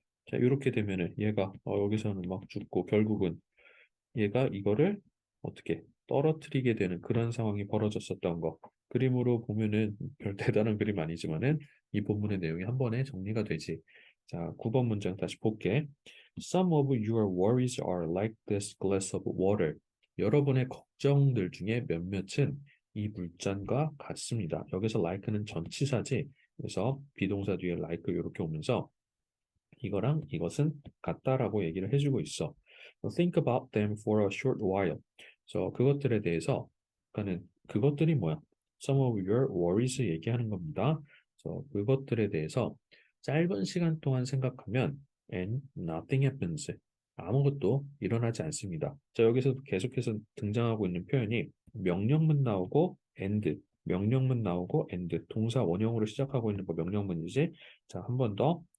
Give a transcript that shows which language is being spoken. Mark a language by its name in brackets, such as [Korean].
[Korean] 자, 이렇게 되면은 얘가 여기서는 막 죽고 결국은 얘가 이거를 어떻게 떨어뜨리게 되는 그런 상황이 벌어졌었던 거. 그림으로 보면은 별 대단한 그림 아니지만은 이 본문의 내용이 한 번에 정리가 되지. 자, 9번 문장 다시 볼게. [English] Some of your worries are like this glass of water. [Korean] 여러분의 걱정들 중에 몇몇은 이 물잔과 같습니다. 여기서 like는 전치사지. 그래서 비동사 뒤에 like 이렇게 오면서 이거랑 이것은 같다라고 얘기를 해주고 있어. [English] Think about them for a short while. [Korean] 그래서 그것들에 대해서, 그러니까는 그것들이 뭐야? [English] Some of your worries [Korean] 얘기하는 겁니다. 그래서 그것들에 대해서 짧은 시간 동안 생각하면 [English] and nothing happens. [Korean] 아무것도 일어나지 않습니다. 자, 여기서 계속해서 등장하고 있는 표현이 명령문 나오고 and, 명령문 나오고 and, 동사 원형으로 시작하고 있는 거 명령문이지. 자, 한 번 더.